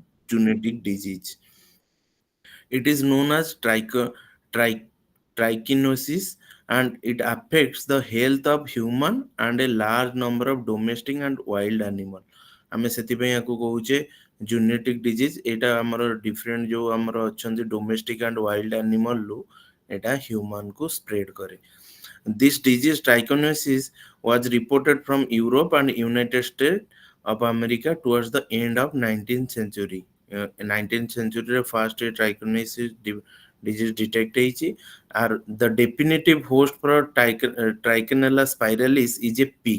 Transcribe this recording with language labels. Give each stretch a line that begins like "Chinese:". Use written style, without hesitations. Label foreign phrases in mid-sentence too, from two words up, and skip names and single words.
English: genetic disease. It is known as trichinosis, and it affects the health of human and a large number of domestic and wild animal.
Odia: ଆମେ ସେଥିପାଇଁ ୟାକୁ କହୁଛେ
English: zoonotic disease.
Odia: ଏଇଟା ଆମର ଡିଫରେଣ୍ଟ ଯୋଉ ଆମର ଅଛନ୍ତି
English: domestic and wild animal
Odia: ରୁ ଏଇଟା ହ୍ୟୁମାନ କୁ ସ୍ପ୍ରେଡ କରେ।
English: This disease trichinosis was reported from Europe and United States of America towards the end of 19th century. 19th century रे first trichinosis disease detect ହେଇଛି। और the definitive host for trichinella spiralis is a pig.